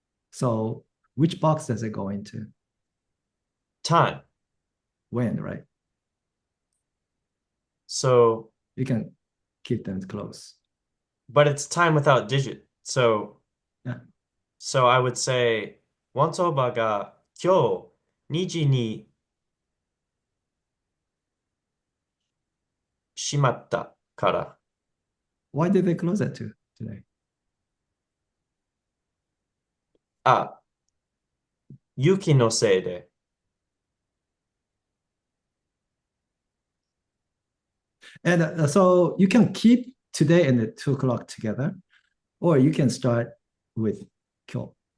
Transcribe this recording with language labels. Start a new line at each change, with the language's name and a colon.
English: So, which box does it go into? Time. When, right? So, You can keep them close. but it's time without digit. So, Yeah. so I would say
Japanese: ワンソーバーが今日2時に閉まったから。
English: Why did they close at 2 today?
Japanese: あ、雪のせいで。
English: And so you can keep today and the 2 o'clock together, or you can start with 今日.